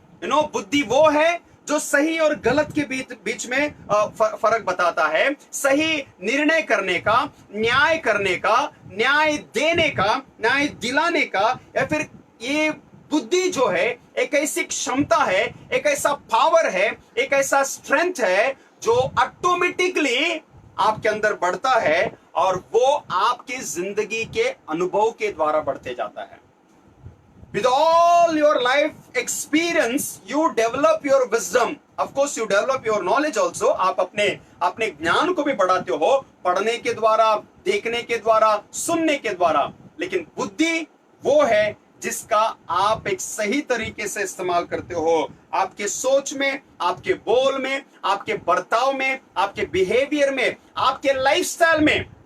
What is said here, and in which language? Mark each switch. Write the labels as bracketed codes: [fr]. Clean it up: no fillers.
[hi] बुद्धि वो है जो सही और गलत के बीच में फर्क बताता है, सही निर्णय करने का, न्याय करने का, न्याय देने का, न्याय दिलाने का, या फिर ये बुद्धि जो है एक ऐसी क्षमता है, एक ऐसा पावर है, एक ऐसा स्ट्रेंथ है जो ऑटोमेटिकली आपके अंदर बढ़ता है, और वो आपकी जिंदगी के अनुभव के द्वारा बढ़ते जाता है। [en] With all your life experience, you develop your wisdom. Of course, you develop your knowledge also. [hi] आप अपने ज्ञान को भी बढ़ाते हो, पढ़ने के द्वारा, देखने के द्वारा, सुनने के द्वारा। लेकिन बुद्धि वो है जिसका आप एक सही तरीके से इस्तेमाल करते हो, आपके सोच में, आपके बोल में, आपके बर्ताव में, आपके बिहेवियर में, आपके लाइफस्टाइल में।